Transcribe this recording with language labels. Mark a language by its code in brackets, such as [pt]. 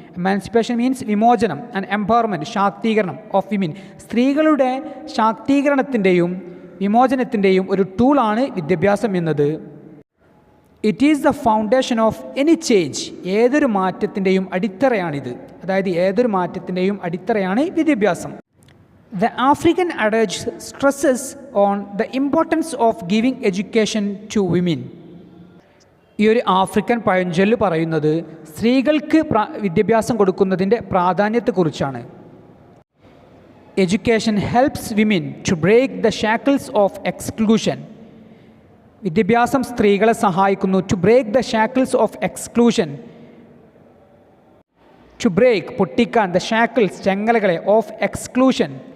[en] emancipation means [ml] വിമോചനം, [en] and empowerment [ml] ശാക്തീകരണം [en] of women, [ml] സ്ത്രീകളുടെ ശാക്തീകരണത്തിൻ്റെയും വിമോചനത്തിൻ്റെയും ഒരു ടൂളാണ് വിദ്യാഭ്യാസം എന്നത്. [en] it is the foundation of any change, [ml] ഏതൊരു മാറ്റത്തിൻ്റെയും അടിത്തറയാണിത്. അതായത് ഏതൊരു മാറ്റത്തിൻ്റെയും അടിത്തറയാണ് വിദ്യാഭ്യാസം. [en] The African adage stresses on the importance of giving education to women. [ml] ഈ ഒരു ആഫ്രിക്കൻ പഴഞ്ചൊല്ല് പറയുന്നത് സ്ത്രീകൾക്ക് വിദ്യാഭ്യാസം കൊടുക്കുന്നതിൻ്റെ പ്രാധാന്യത്തെക്കുറിച്ചാണ്. [en] Education helps women to break the shackles of exclusion. [ml] വിദ്യാഭ്യാസം സ്ത്രീകളെ സഹായിക്കുന്നു [en] to break the shackles of exclusion, to break [ml] പൊട്ടിക്കാൻ, [en] the shackles [ml] ചെങ്ങലകളെ, [en] of exclusion